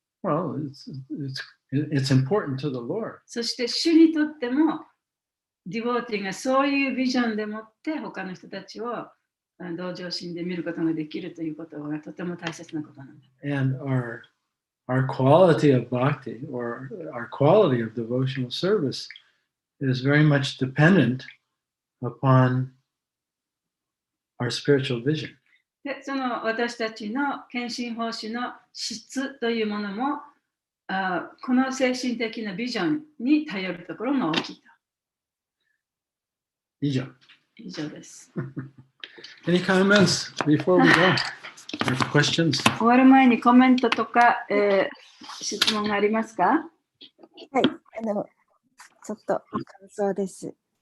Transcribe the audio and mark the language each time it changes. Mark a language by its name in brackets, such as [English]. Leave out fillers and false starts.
[English] Well, it's important to the Lord. [Japanese] そして主にとっても、ディボーティーがそういうビジョンでもって他の人たちを同情心で見ることができるということがとても大切なことなんだ。 [English] And our quality of bhakti or our quality of devotional service is very much dependent upon our spiritual vision. [Japanese] で、その私たちの献身奉仕の質というものも、この精神的なビジョンに頼るところが大きいと。以上。以上です。 [English] Any comments before we go? Or questions? [Japanese] 終わる前にコメントとか、質問がありますか？はい、ちょっと感想です。